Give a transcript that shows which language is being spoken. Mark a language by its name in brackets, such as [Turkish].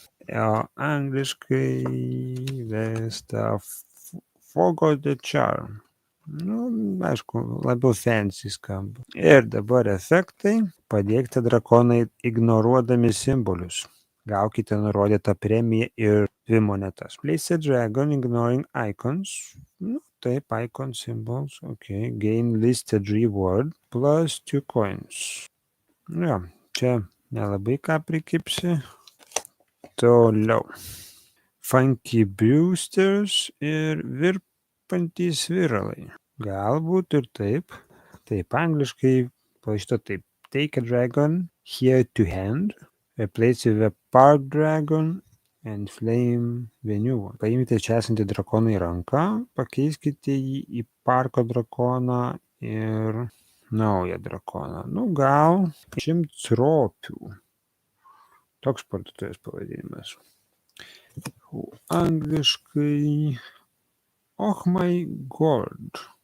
[Lithuanian] O angliškai Vesta Forgot the Charm. Aišku, labiau fancy skamba. Ir dabar efektai. Padėkite drakonai ignoruodami simbolius. Gaukite nurodytą premiją ir 2 monetas. [English] Place a dragon ignoring icons. Taip, icon symbols. Okay. Gain listed reward plus 2 coins. [Lithuanian] Čia nelabai ką prikipsi. Toliau. Funky Brewsters ir virpantys viralai. Galbūt ir taip. Taip, angliškai parašyta taip. [English] Take a dragon here to hand. Replace with a park dragon and flame the new one. [Lithuanian] Paimkite čia esantį drakoną į ranką, pakeiskite jį į parko drakoną ir naują drakoną. Gal 100 ropių. Toks parduotuvės pavadinimas. Angliškai [English] Oh my God.